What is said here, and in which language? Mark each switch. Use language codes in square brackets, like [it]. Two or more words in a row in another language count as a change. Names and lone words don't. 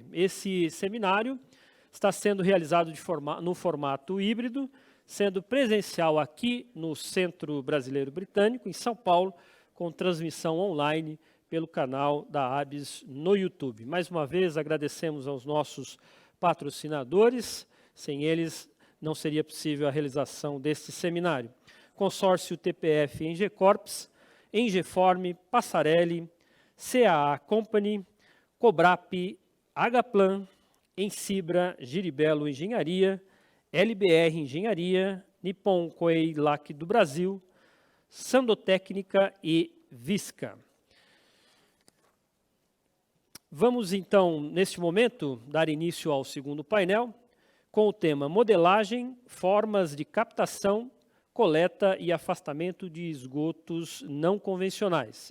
[pt] Esse seminário está sendo realizado no formato híbrido, sendo presencial aqui no Centro Brasileiro Britânico, em São Paulo, com transmissão online pelo canal da ABS no YouTube. Mais uma vez, agradecemos aos nossos patrocinadores, sem eles não seria possível a realização deste seminário. Consórcio TPF Engecorps, Engeform, Passarelli, CAA Company, Cobrap, Agaplan, Ensibra, Giribelo Engenharia, LBR Engenharia, Nippon Koei-Lak do Brasil, Sandotécnica e Visca. Vamos então, neste momento, dar início ao segundo painel, com o tema Modelagem, Formas de Captação, Coleta e Afastamento de Esgotos Não Convencionais.